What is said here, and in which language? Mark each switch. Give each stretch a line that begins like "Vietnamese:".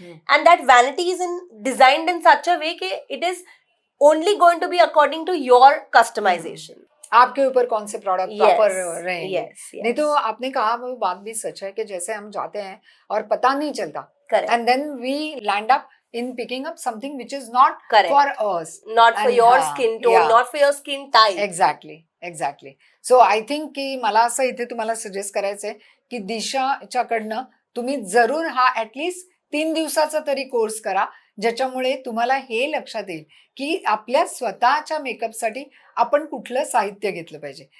English: And that vanity is in designed in such a way कि it is only going to be according to your customization.
Hindi: आपके ऊपर कौन से product proper रहेंगे.
English: yes.
Hindi: नहीं तो आपने कहा वो बात भी सच है कि जैसे हम जाते हैं और पता नहीं चलता,
English: And then we land up in picking up something which is not Correct. for us, not for your skin tone, not for your skin type. Exactly. So I think
Marathi: की मला असं इथे तुम्हाला सजेस्ट करायचंय की दिशाच्याकडनं तुम्ही जरूर हा ऍटलीस्ट 3 दिवसाचा तरी कोर्स करा, ज्याच्यामुळे तुम्हाला हे लक्षात येईल की आपल्या स्वतःच्या मेकअपसाठी आपण कुठलं साहित्य घेतलं पाहिजे.